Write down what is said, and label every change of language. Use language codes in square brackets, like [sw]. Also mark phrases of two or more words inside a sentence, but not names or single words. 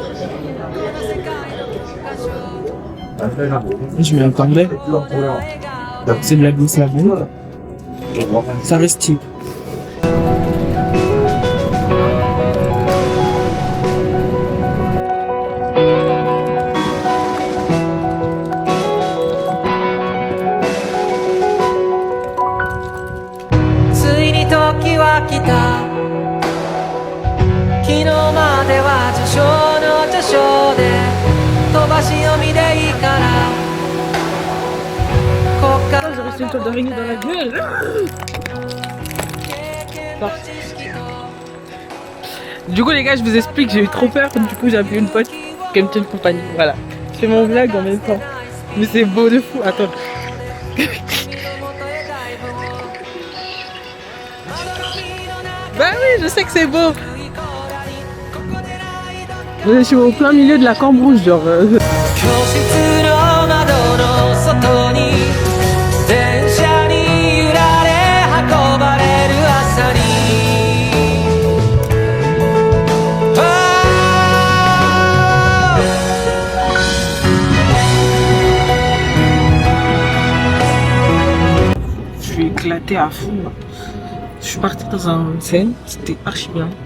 [fr] Je m'y attendais. C'est de la glisse à boue. Ça reste style. [ja] ついに時は来た昨日までは序章の序章で飛ばし読みでいいからこっから [fr] J'ai reçu une toile d'araignée dans la gueule. Du coup les gars, je vous explique, j'ai eu trop peur, du coup j'ai appelé une pote qui me tienne compagnie, voilà. Je fais mon vlog en même temps. Mais c'est beau de fou, attends. Bah oui, je sais que c'est beau. Je suis au plein milieu de la Cambrouge, genre. [ja] 教室の窓の外に電車に揺られ運ばれる朝に [fr] Je suis éclaté à fond. Je suis partie dans un scène, c'était archi bien.